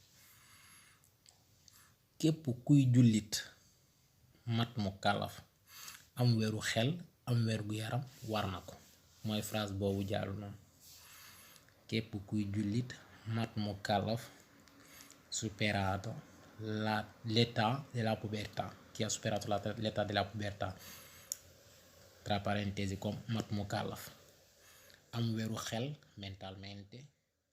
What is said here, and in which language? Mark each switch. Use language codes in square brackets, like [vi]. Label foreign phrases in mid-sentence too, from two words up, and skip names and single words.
[wo] képp kuy jullit mat mu kalaf am wéru xel am wér gu yaram war na ko, mooy phrase boobu jàllu noonu. Képp kuy jullit mat mu kalaf [it] superato l'età della pubertà, chi ha superato l'età della pubertà, tra parentesi comme [wo] mat mu kalaf am wéru xel [it] mentalmente